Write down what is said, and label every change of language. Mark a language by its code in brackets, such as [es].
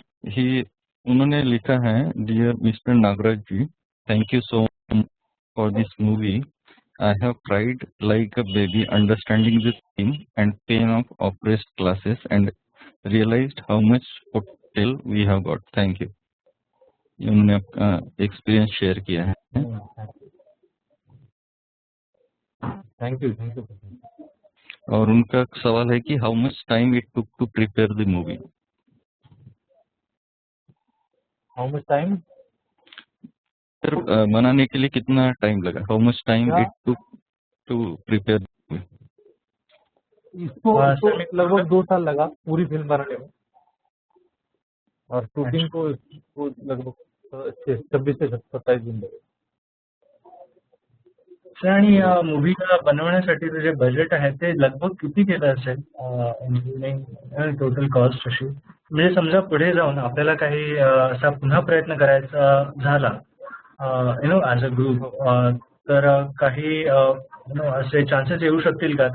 [hi] ही उन्होंने लिखा है, [en] Dear mister Nagaraj ji, thank you so much for this movie. I have cried like a baby understanding the theme and pain of oppressed classes and realized how much potential we have got. Thank you। [hi] उन्होंने अपना experience share किया है। [en] Thank you. [hi] और उनका सवाल है कि [en] How much time it took to prepare the movie. How much time? [hi] Sir बनाने के लिए कितना टाइम लगा? [en] How much time it took to prepare? [hi] इसको लगभग 2 साल लगा पूरी फिल्म बनाने में, और शूटिंग को लगभग 26 से 27 दिन लगे। [mr] आणि या मूवीला बनवण्यासाठी जे बजेट आहे ते लगभग किती केलं असेल, [en] including total cost [mr] अशी? म्हणजे समजा पुढे जाऊन आपल्याला काही असा पुन्हा प्रयत्न करायचा झाला [en] as a group, [mr] तर काही असे चान्सेस येऊ शकतील का?